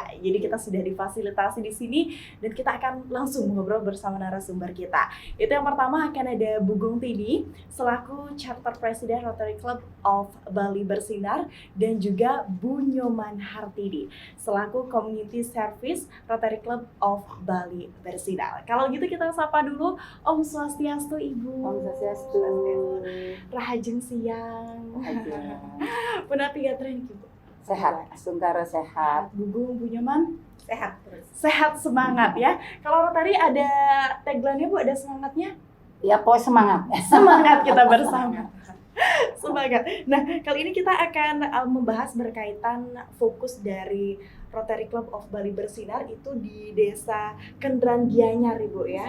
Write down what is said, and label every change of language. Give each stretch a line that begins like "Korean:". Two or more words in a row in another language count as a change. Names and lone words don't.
Indonesian: Jadi kita sudah difasilitasi di sini dan kita akan langsung ngobrol bersama narasumber kita. Itu yang pertama akan ada Bu Gung Tini selaku Charter President Rotary Club of Bali Bersinar dan juga Bu Nyoman Hartidi selaku Community Service Rotary Club of Bali Bersinar. Kalau gitu kita sapa dulu
Balinese: Om Swastiastu
Indonesian: Ibu.
Balinese: Om Swastiastu. Rahajeng siang. Puna tiga tren Ibu.
Indonesian: Sehat, Sungkara sehat. Bu Gung, Bu Nyoman Sehat terus. sehat semangat ya. Kalau Rotary ada tagline-nya Bu, ada semangatnya? Ya, pokoknya semangat. Semangat kita bersama. Semangat. Nah, kali ini kita akan membahas berkaitan fokus dari Rotary Club of Bali Bersinar itu di Desa Kendran Gianyar Ibu ya.